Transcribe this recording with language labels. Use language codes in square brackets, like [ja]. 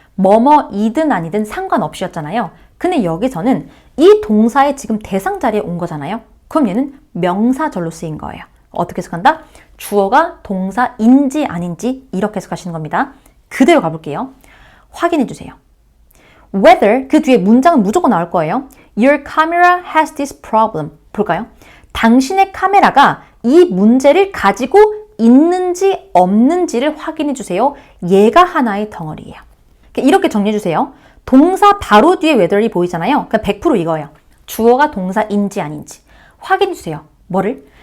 [ko] 뭐뭐이든 아니든 상관없이였잖아요. 근데 여기서는 이 동사의 지금 대상 자리에 온 거잖아요. 그럼 얘는 명사절로 쓰인 거예요. 어떻게 해석한다? 주어가 동사인지 아닌지 이렇게 해석하시는 겁니다. 그대로 가볼게요. 확인해 주세요. Whether 그 뒤에 문장은 무조건 나올 거예요. [en] Your camera has this problem. [ko] 볼까요? 당신의 카메라가 이 문제를 가지고 있는지 없는지를 확인해 주세요. 얘가 하나의 덩어리예요. 이렇게 정리해 주세요. 동사 바로 뒤에 whether이 보이잖아요. 그러니까 100% 이거예요. 주어가 동사인지 아닌지. 확인해 주세요. 뭐를?